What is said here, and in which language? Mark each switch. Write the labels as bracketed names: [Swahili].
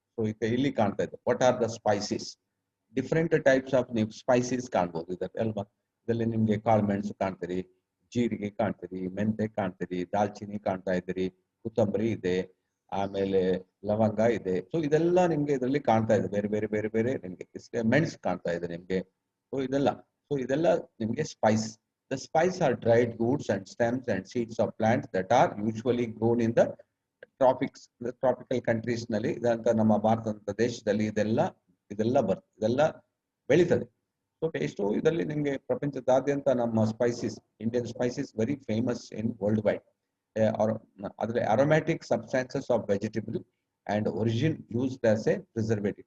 [Kannada] So ಇಲ್ಲಿ ಕಾಣ್ತಾ ಇದೆ [English] What are the spices. [Kannada] Different types of ನೀವು ಸ್ಪೈಸಸ್ ಕಾಣ್ಬೋದು ಇದರಲ್ಲಿ ಅಲ್ವಾ. ಇದರಲ್ಲಿ ನಿಮ್ಗೆ ಕಾಳುಮೆಣಸು ಕಾಣ್ತೀರಿ, ಜೀರಿಗೆ ಕಾಣ್ತೀರಿ, ಮೆಂತೆ ಕಾಣ್ತೀರಿ, ದಾಲ್ಚಿನ್ನಿ ಕಾಣ್ತಾ ಇದ್ದೀರಿ, ಕೊತ್ತಂಬರಿ ಇದೆ, ಆಮೇಲೆ ಲವಂಗ ಇದೆ. ಸೊ ಇದೆಲ್ಲ ನಿಮ್ಗೆ ಇದರಲ್ಲಿ ಕಾಣ್ತಾ ಇದೆ. ಬೇರೆ ಬೇರೆ ಬೇರೆ ಬೇರೆ ನಿಮ್ಗೆ ಮೆಣಸು ಕಾಣ್ತಾ ಇದೆ ನಿಮ್ಗೆ. ಸೊ ಇದೆಲ್ಲ ನಿಮ್ಗೆ Spice. [English] The spice are dried roots and stems and seeds of plants that are usually grown in the tropics, the tropical countries ನಲ್ಲಿ. [Kannada] ಇದಂತ ನಮ್ಮ ಭಾರತ ದೇಶದಲ್ಲಿ ಇದೆಲ್ಲ ಬೆಳೀತದೆ. ಸೊ ಎಷ್ಟೋ ಇದರಲ್ಲಿ ನಿಮ್ಗೆ ಪ್ರಪಂಚದಾದ್ಯಂತ ನಮ್ಮ spices, [English] Indian spices very famous in world wide. ಅದರ aromatic substances of vegetable and origin used as a preservative.